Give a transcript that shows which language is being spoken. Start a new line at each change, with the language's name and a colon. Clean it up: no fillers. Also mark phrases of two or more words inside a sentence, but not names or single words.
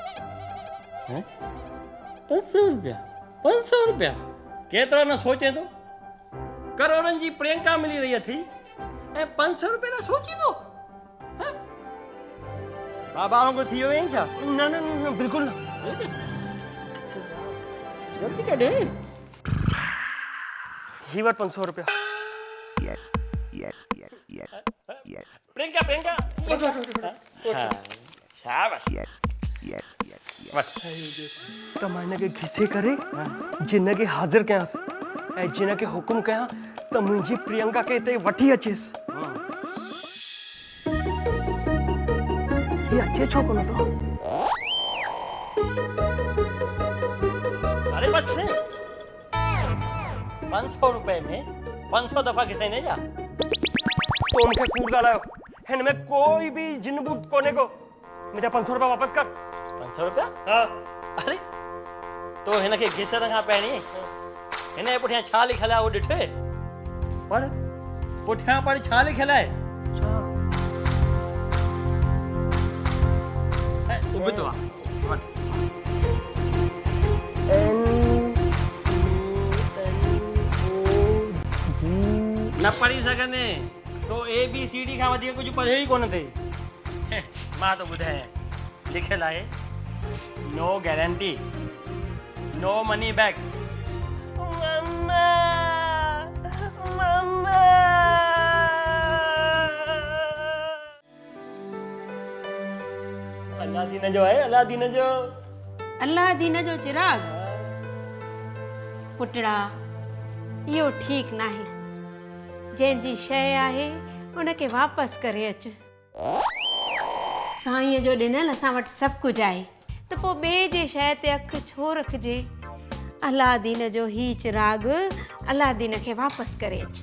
Sindhi: 500 रुपया? 500 रुपया केतिरो न सोचे थो? करोड़नि जी प्रियंका मिली रही थी ऐं 500 रुपया न सोचींदो? बाबा वांगुरु थी वियो छा? न न न बिल्कुलु न। जल्दी कढे। ही वट 500 रुपया प्रियंका हाँ शाबाश त मां हिनखे घिसे करे जिन खे हाज़िर कयांसि ऐं जिन खे हुकुम कयां त मुंहिंजी प्रियंका खे हिते वठी अचेसि ये अचे छो कोन थो अरे बस 500 रुपए में 500 दफ़ा घिसाईंदे जा तो मूंखे कूड़ ॻाल्हायो हिन में कोई भी जिन बूट कोने को मुंहिंजा 500 रुपया वापसि कर 500 रुपया हाँ अरे तो हिनखे घिसण खां पहिरीं हिन जे पुठियां छा लिखियलु आहे उहो ॾिठे पढ़ पुठियां पढ़ छा लिखियलु आहे उबतो आहे न पढ़ी सघंदे तो ABCD खां वधीक कुझु पढ़ियो ई कोन अथई मां तो ॿुधायां लिखियलु आहे
English: no guarantee no money back
Sindhi: मम्मा मम्मा अलादीन जो आहे अलादीन जो चिराग पुटड़ा इहो ठीक नाहे जंहिंजी शइ आहे उनखे वापसि करे अच साईं जो ॾिनल असां वटि सभु कुझु आहे त पोइ ॿिए जे शइ ते अखि छो रखिजे अलादीन जो ही चिराग अलादीन खे वापसि करे अच